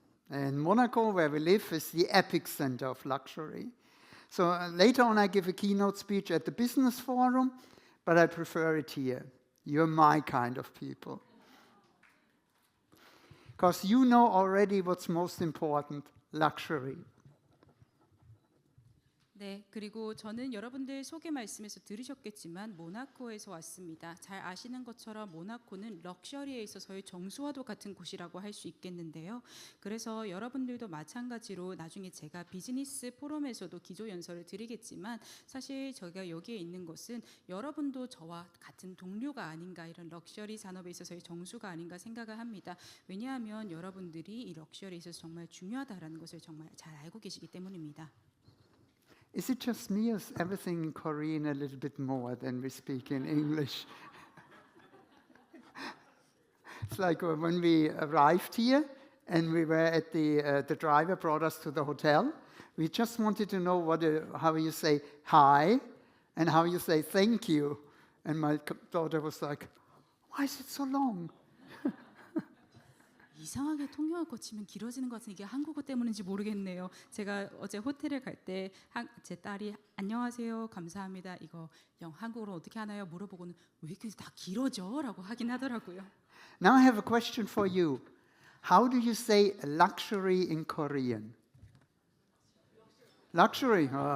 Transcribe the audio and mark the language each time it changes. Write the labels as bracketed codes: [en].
[en] And Monaco, where we live, is the epicenter of luxury. So later on I give a keynote speech at the Business Forum, but I prefer it here. You're my kind of people. Because you know already what's most important, luxury. [ko] 네, 그리고 저는 여러분들 소개 말씀에서 들으셨겠지만 모나코에서 왔습니다. 잘 아시는 것처럼 모나코는 럭셔리에 있어서의 정수화도 같은 곳이라고 할 수 있겠는데요. 그래서 여러분들도 마찬가지로 나중에 제가 비즈니스 포럼에서도 기조 연설을 드리겠지만 사실 저희가 여기에 있는 것은 여러분도 저와 같은 동료가 아닌가, 이런 럭셔리 산업에 있어서의 정수가 아닌가 생각을 합니다. 왜냐하면 여러분들이 이 럭셔리에 있어서 정말 중요하다라는 것을 정말 잘 알고 계시기 때문입니다. [en] Is it just me, or is everything in Korean a little bit more than we speak in English? It's like when we arrived here and we were at the driver brought us to the hotel. We just wanted to know how you say hi and how you say thank you. And my daughter was like, why is it so long? [ko] 이상하게 통역을 거치면 길어지는 것 같은 이게 한국어 때문인지 모르겠네요. 제가 어제 호텔에 갈 때 제 딸이 안녕하세요, 감사합니다. 이거 한국어로 어떻게 하나요? 물어보고는 왜 이렇게 다 길어져? 라고 하긴 하더라고요. [en] Now I have a question for you. How do you say luxury in Korean? Luxury.